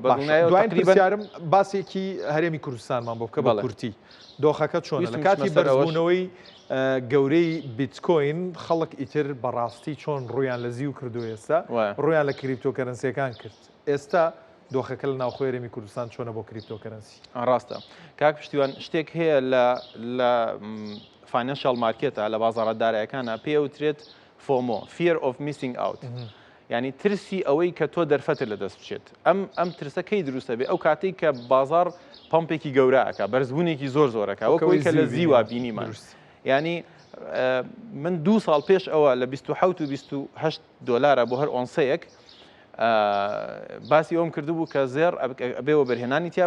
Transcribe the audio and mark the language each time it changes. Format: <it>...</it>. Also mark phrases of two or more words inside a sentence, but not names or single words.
<ckb>دوای پرسیارم باسێکی هەرێمی کوردستانمان بۆ بکە بە کورتی دۆخەکە چۆنە لە کاتی بەرزبوونەوەی گەورەی بیتکۆین خەڵک ئیتر بەڕاستی چۆن ڕویان لە زیو کردو ئێستا ڕویان لە کریپتۆکەرەنسیەکان کرد ئێستا دۆخەکە لە ناوخۆی هەرێمی کوردستان چۆنە بۆ کریپتۆکەرەنسی ڕاستە کاک پشتیوان شتێک هەیە لە</ckb> <en>financial market</en> <ckb>لە بازاڕە دارایەکانە پێوترێت فۆمۆ</ckb> <en>fear of missing</en> <ckb>out ینی ترسی ئەوەی کە تۆ دەرفەتر لە دەست بچێت ئەم ترسەکەی دروستە بێ ئەو کاتێک کە بازار پمپێکی گەورەکە بەرزبوونێکی زۆرە وەکەوەی کە لە زیوا بینیمان ینی من 2 ساڵ پێش ئەوە لە 27 و 28 دلار بۆ هەر ئۆنسەیەک باسی ئەوم کردبوو کە زێر ئەبێ وەبەرهێنانی تیا</ckb>